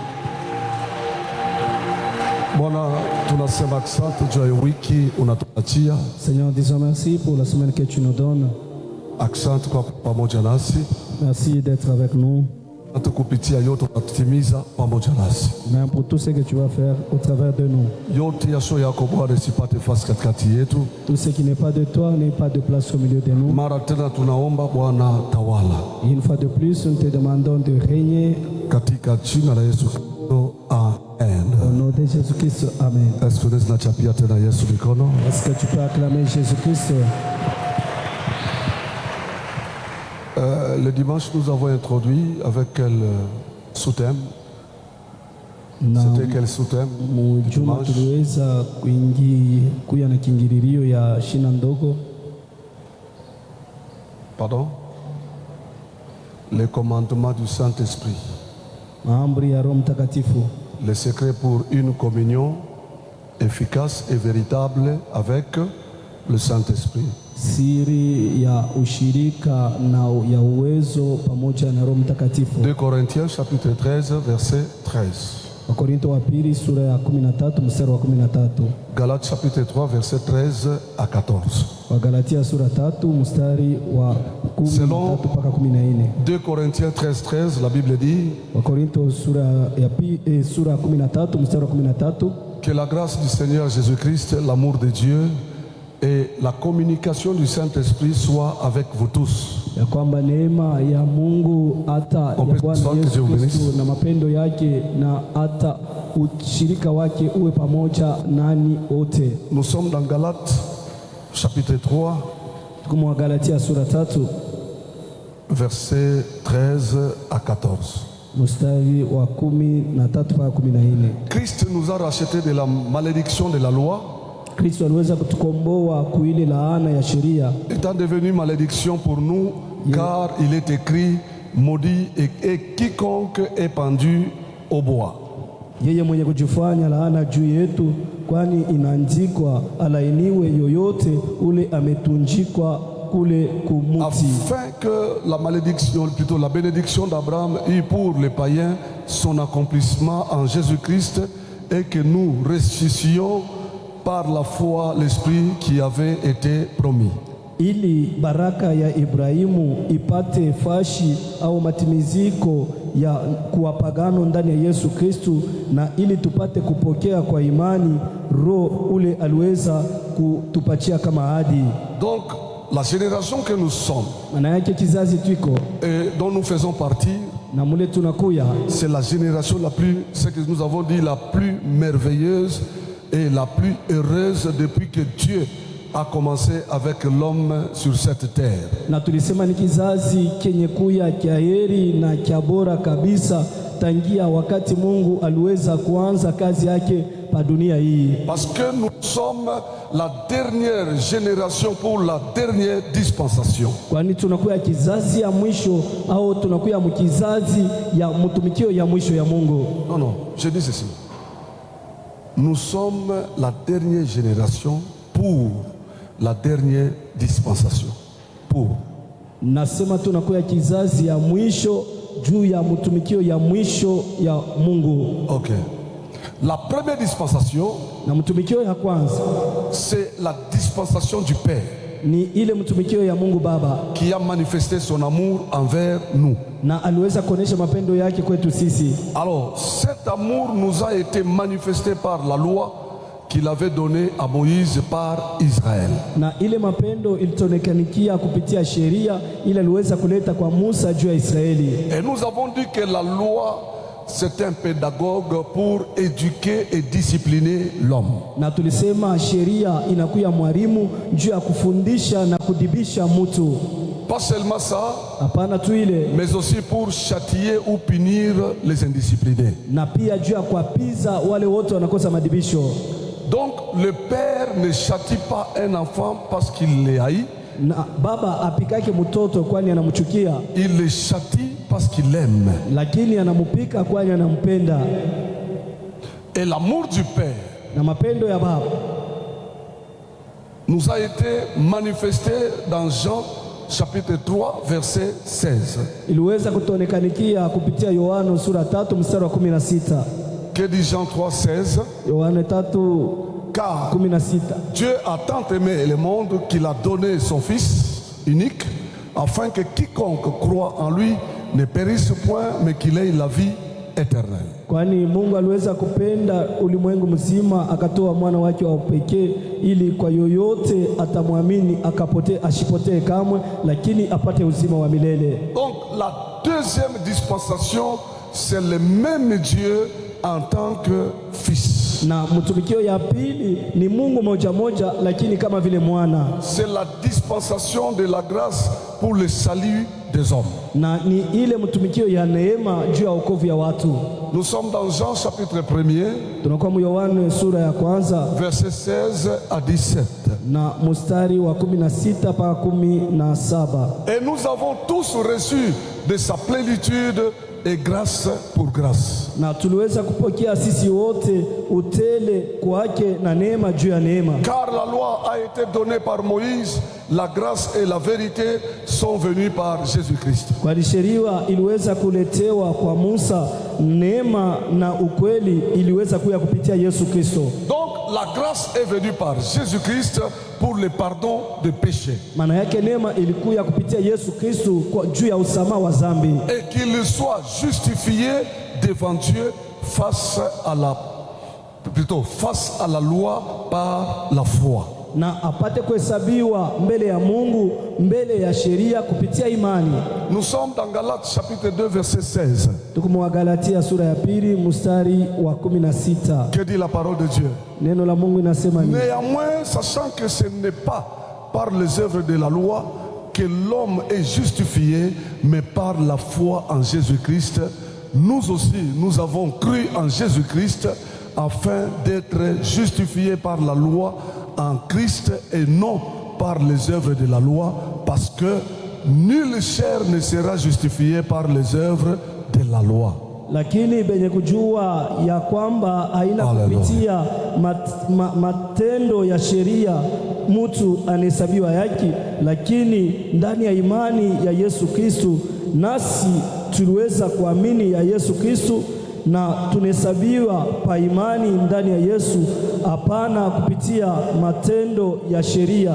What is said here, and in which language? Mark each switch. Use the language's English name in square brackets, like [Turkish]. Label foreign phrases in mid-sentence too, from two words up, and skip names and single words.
[Swahili] Bwana, tunasema asante juu ya wiki unatupatia. [French] Seigneur, disons merci pour la semaine que tu nous donnes. [Swahili] Asante kwa pamoja nasi. [French] Merci d'être avec nous. [Swahili] Asante kupitia yote unatutimiza pamoja nasi. [French] Même pour tout ce que tu vas faire au travers de nous. [Swahili] Yote yasio yako Bwana isipate fasi katikati yetu. [French] Tout ce qui n'est pas de toi n'est pas de place au milieu de nous. [Swahili] Mara tena tunaomba Bwana tawala. [French] Une fois de plus, nous te demandons de régner. [Swahili] Katika jina la Yesu Kristo. Amen. [French] Au nom de Jésus-Christ, amen. Est-ce que nous [Swahili] nachapia tena Yesu mikono? [French] Est-ce que tu peux acclamer Jésus-Christ? Le dimanche, nous avons introduit avec quel sous-thème? C'était quel sous-thème? [Swahili] Juma tuliweza kuya na kingilirio ya shina ndogo. [French] Pardon? Les commandements du Saint-Esprit. [Swahili] Maamri ya Roho Mtakatifu. [French] Le secret pour une communion efficace et véritable avec le Saint-Esprit. [Swahili] Siri ya ushirika na ya uwezo pamoja na Roho Mtakatifu. [French] 2 Corinthiens chapitre 13 verset 13. [Swahili] Wakorintho wa pili sura ya 13 mstari wa 13. [French] Galates chapitre 3 verset 13 à 14. [Swahili] Wagalatia sura 3 mstari wa 13 mpaka 14. [French] 2 Corinthiens 13, la Bible dit [Swahili] Wakorintho sura ya 13 mstari wa 13. [French] Que la grâce du Seigneur Jésus-Christ, l'amour de Dieu et la communication du Saint-Esprit soit avec vous tous. [Swahili] Ya kwamba neema ya Mungu hata ya Bwana Yesu Kristo na mapendo yake na hata ushirika wake uwe pamoja nani wote. [French] Nous sommes dans Galates chapitre 3 [Swahili] Tuko Galatia sura 3 [French] verset 13 à 14. [Swahili] Mstari wa 13 mpaka 14. [French] Christ nous a rachetés de la malédiction de la loi. [Swahili] Kristo aliweza kutukomboa kuile laana ya sheria. [French] Étant devenu malédiction pour nous, car il est écrit, maudit et quiconque est pendu au bois. [Swahili] Yeye mwenye kujifanya laana juu yetu, kwani inaandikwa, alainiwe yoyote ule ametunjikwa kule kumuti. [French] Afin que la malédiction, plutôt la bénédiction d'Abraham eut pour les païens son accomplissement en Jésus-Christ et que nous ressuscitions par la foi l'Esprit qui avait été promis. [Swahili] Ili baraka ya Ibrahimu ipate fashi au matimiziko ya kuwapagano ndani ya Yesu Kristu, na ili tupate kupokea kwa imani roho ule aliweza kutupatia kama ahadi. [French] Donc la génération que nous sommes et dont nous faisons partie, c'est la génération la plus, ce que nous avons dit, la plus merveilleuse et la plus heureuse depuis que Dieu a commencé avec l'homme sur cette terre. [Swahili] Na tulisema ni kizazi kenye kuya kia heri na kia bora kabisa tangia wakati Mungu aliweza kuanza kazi yake pa dunia hii. [French] Parce que nous sommes la dernière génération pour la dernière dispensation. [Swahili] Kwani tunakuya kizazi ya mwisho au tunakuya mkizazi ya mtumikio ya mwisho ya Mungu. [French] Non, non, je dis ceci. Nous sommes la dernière génération pour la dernière dispensation. Pour. [Swahili] Nasema tunakuya kizazi ya mwisho juu ya mtumikio ya mwisho ya Mungu. Ok. [French] La première dispensation, [Swahili] na mtumikio ya kwanza, [French] c'est la dispensation du Père, [Swahili] ni ile mtumikio ya Mungu Baba, [French] qui a manifesté son amour envers nous. [Swahili] Na aliweza kuonesha mapendo yake kwetu sisi. [French] Alors, cet amour nous a été manifesté par la loi qu'il avait donnée à Moïse par Israël. [Swahili] Na ile mapendo ilitonekanikia kupitia sheria ile aliweza kuleta kwa Musa juu ya Israeli. [French] Et nous avons dit que la loi, c'est un pédagogue pour éduquer et discipliner l'homme. [Swahili] Na tulisema sheria inakuya mwalimu juu ya kufundisha na kudibisha mtu. [French] Pas seulement ça, [Swahili] hapana tu ile, [French] mais aussi pour châtier ou punir les indisciplinés. [Swahili] Na pia juu ya kuapiza wale wote wanakosa madibisho. [French] Donc le père ne châtie pas un enfant parce qu'il le haït. [Swahili] Na baba apikake mtoto kwani anamchukia. [French] Il le châtie parce qu'il l'aime. [Swahili] Lakini anamupika kwani anampenda. [French] Et l'amour du père, [Swahili] na mapendo ya baba, [French] nous a été manifesté dans Jean chapitre 3 verset 16. [Swahili] Iliweza kutonekanikia kupitia Yohana sura 3 mstari wa 16. [French] Que dit Jean 3:16? [Swahili] Yohana 3 [French] Car 16. Dieu a tant aimé le monde qu'il a donné son Fils unique, afin que quiconque croit en lui ne périsse point, mais qu'il ait la vie éternelle. [Swahili] Kwani Mungu aliweza kupenda ulimwengu mzima akatoa mwana wake wa pekee ili kwa yoyote atamwamini ashipotee kamwe, lakini apate uzima wa milele. [French] Donc la deuxième dispensation, c'est le même Dieu en tant que fils. [Swahili] Na mtumikio ya pili ni Mungu moja moja lakini kama vile mwana. [French] C'est la dispensation de la grâce pour le salut des hommes. [Swahili] Na ni ile mtumikio ya neema juu ya wokovu ya watu. [French] Nous sommes dans Jean chapitre 1er. [Swahili] Tunakuwa mu Yohana sura ya kwanza [French] verset 16 à 17. [Swahili] Na mstari wa 16 mpaka 17. [French] Et nous avons tous reçu de sa plénitude et grâce pour grâce. [Swahili] Na tuliweza kupokea sisi wote utele kwake na neema juu ya neema. [French] Car la loi a été donnée par Moïse, la grâce et la vérité sont venues par Jésus-Christ. [Swahili] Kwa sheria iliweza kuletewa kwa Musa, neema na ukweli iliweza kuja kupitia Yesu Kristo. [French] Donc la grâce est venue par Jésus-Christ pour le pardon de péché. [Swahili] Maana yake neema ilikuja kupitia Yesu Kristo kwa juu ya usamaha wa dhambi. [French] Et qu'il soit justifié devant Dieu face à la loi par la foi. [Swahili] Na apate kuhesabiwa mbele ya Mungu mbele ya sheria kupitia imani. [French] Nous sommes dans Galates chapitre 2 verset 16. [Swahili] Tuko Galatia sura ya 2 mstari wa 16. [French] Que dit la parole de Dieu? [Swahili] Neno la Mungu inasema nini? [French] Néanmoins, sachant que ce n'est pas par les œuvres de la loi que l'homme est justifié, mais par la foi en Jésus-Christ, nous aussi, nous avons cru en Jésus-Christ afin d'être justifiés par la loi en Christ et non par les œuvres de la loi, parce que nulle chair ne sera justifiée par les œuvres de la loi. [Swahili] Lakini benye kujua ya kwamba haina kupitia matendo ya sheria mtu anahesabiwa haki, lakini ndani ya imani ya Yesu Kristo, nasi tuliweza kuamini ya Yesu Kristo, na tunahesabiwa pa imani ndani ya Yesu, hapana kupitia matendo ya sheria.